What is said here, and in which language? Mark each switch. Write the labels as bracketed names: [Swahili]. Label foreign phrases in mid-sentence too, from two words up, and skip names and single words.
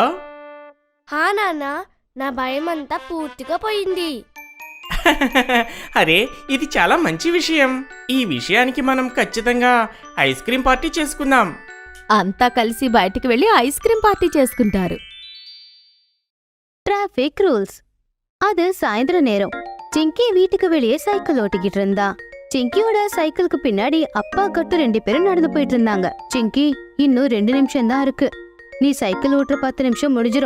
[Telugu] హా నాన్న, నా భయం అంతా పూర్తిగా పోయింది. అరే, ఇది చాలా మంచి విషయం. ఈ విషయానికి మనం ఖచ్చితంగా ఐస్ క్రీం పార్టీ చేసుకుందాం. అంతా కలిసి బయటికి వెళ్లి ఐస్ క్రీం పార్టీ చేసుకుంటారు. [English] traffic rules. [Tamil] அது சாயந்தர நேரம். சிங்கி வீட்டுக்கு வெளியே சைக்கிள் ஓட்டிக்கிட்டு இருந்தா. சிங்கியோட சைக்கிளுக்கு பின்னாடி அப்பா கட்டு 2 பேரும் நடந்து போயிட்டு இருந்தாங்க. சிங்கி, இன்னும் 2 நிமிஷம் தான் இருக்கு. நீ சைக்கிள் ஓட்டுற 10 நிமிஷம் முடிஞ்சிரும்.